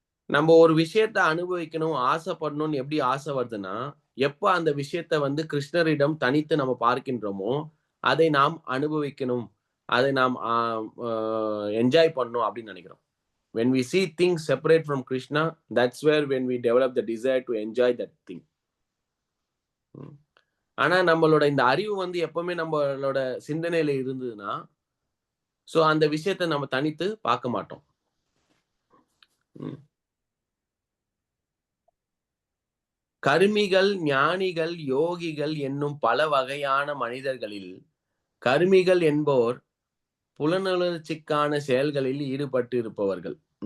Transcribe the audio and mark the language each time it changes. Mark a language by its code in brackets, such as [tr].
[ta] நம்ம ஒரு விஷயத்த அனுபவிக்கணும், ஆசைப்படணும்னு எப்படி ஆசை வருதுன்னா, எப்ப அந்த விஷயத்த கிருஷ்ணரிடம் தனித்து நம்ம பார்க்கின்றோமோ அதை நாம் அனுபவிக்கணும், அதை நாம் என்ஜாய் பண்ணணும் அப்படின்னு நினைக்கிறோம். [en] When we see things separate from Krishna, that's where when we develop the desire to enjoy that thing. [ta] ஆனா நம்மளோட இந்த அறிவு எப்பவுமே நம்மளோட சிந்தனையில இருந்ததுன்னா, சோ அந்த விஷயத்தை நம்ம தனித்து பார்க்க மாட்டோம். கர்மிகள், ஞானிகள், யோகிகள் என்னும் பல வகையான மனிதர்களில் கர்மிகள் என்போர் புலனுணர்ச்சிக்கான செயல்களில் ஈடுபட்டு இருப்பவர்கள்.